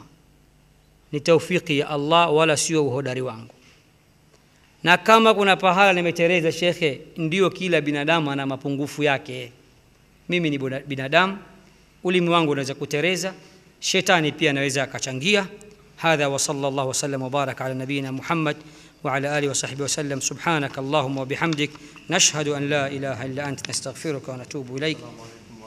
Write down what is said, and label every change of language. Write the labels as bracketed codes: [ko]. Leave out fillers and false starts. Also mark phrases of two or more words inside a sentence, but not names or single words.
[sw] Ni taufiki ya Allah wala sio uhodari wangu. Na kama kuna pahala nimetereza, shekhe, ndio kila binadamu ana mapungufu yake. mimi ni binadamu, ulimi wangu unaweza kutereza, shetani pia anaweza akachangia. [ar] هذا وصلى الله وسلم وبارك على نبينا محمد وعلى آله وصحبه وسلم. سبحانك اللهم وبحمدك نشهد أن لا إله إلا أنت نستغفرك ونتوب إليك.